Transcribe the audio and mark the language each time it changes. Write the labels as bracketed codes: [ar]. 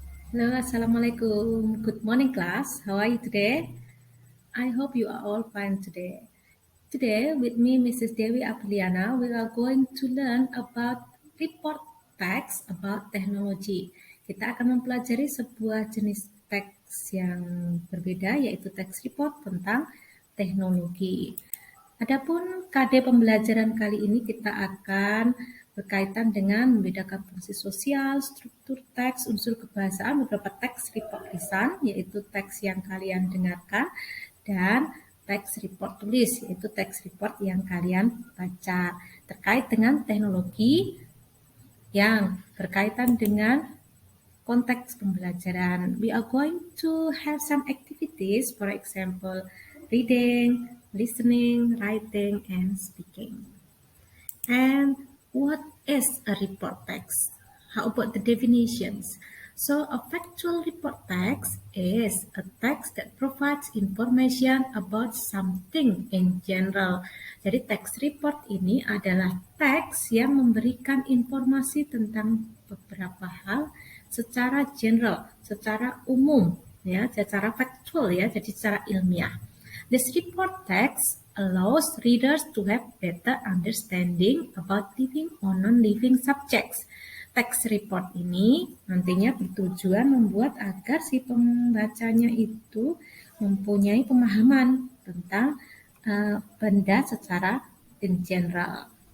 [en] Hello, Assalamualaikum. Good morning, class. How are you today? I hope you are all fine today. Today, with me, Mrs. Dewi Apriliana, we are going to learn about report text about teknologi. [id] Kita akan mempelajari sebuah jenis teks yang berbeda, yaitu teks report tentang teknologi. Adapun KD pembelajaran kali ini kita akan berkaitan dengan membedakan fungsi sosial, struktur teks, unsur kebahasaan, beberapa teks report lisan, yaitu teks yang kalian dengarkan, dan teks report tulis, yaitu teks report yang kalian baca, terkait dengan teknologi yang berkaitan dengan konteks pembelajaran. [en] We are going to have some activities, for example, reading, listening, writing, and speaking. And what is a report text? How about the definitions? So a factual report text is a text that provides information about something in general. [id] Jadi teks report ini adalah teks yang memberikan informasi tentang beberapa hal secara general, secara umum, ya, secara factual, ya, jadi secara ilmiah. [en] This report text allows readers to have better understanding about living or non-living subjects. [id] Teks report ini nantinya bertujuan membuat agar si pembacanya itu mempunyai pemahaman tentang benda secara in general.